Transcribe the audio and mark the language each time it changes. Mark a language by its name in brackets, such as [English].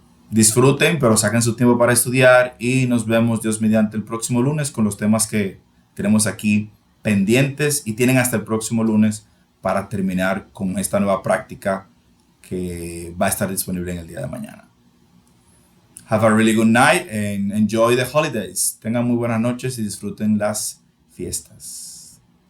[Spanish] Disfruten, pero saquen su tiempo para estudiar y nos vemos Dios mediante el próximo lunes con los temas que tenemos aquí pendientes y tienen hasta el próximo lunes para terminar con esta nueva práctica que va a estar disponible en el día de mañana. [English] Have a really good night and enjoy the holidays. [Spanish] Tengan muy buenas noches y disfruten las fiestas.